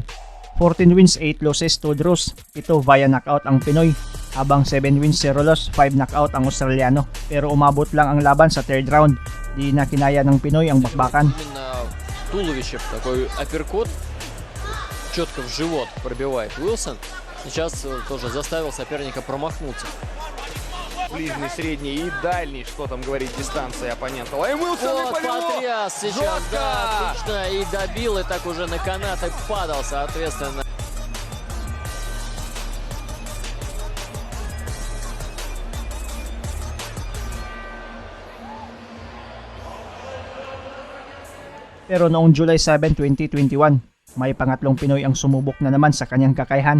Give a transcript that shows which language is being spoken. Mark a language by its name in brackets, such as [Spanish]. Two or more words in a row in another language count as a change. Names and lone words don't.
[Filipino] 14 wins, 8 losses, 2 draws, 7 [English] via knockout [Filipino] ang Pinoy, habang 7 wins, 0 loss, 5 knockout ang Australiano. Pero umabot lang ang laban sa 3rd round, di na kinaya ng Pinoy ang bakbakan. [Russian] Туловище, такой апперкот, четко в живот пробивает Уилсон. Сейчас тоже заставил соперника промахнуться. Ближний, средний и дальний, что там говорит дистанция оппонента. Лайм Уилсон, вот, потряс сейчас, жестко! да, точно, и добил, и так уже на канат и падал, соответственно. [Filipino] Pero noong July 7, 2021, may pangatlong Pinoy ang sumubok na naman sa kanyang kakayahan.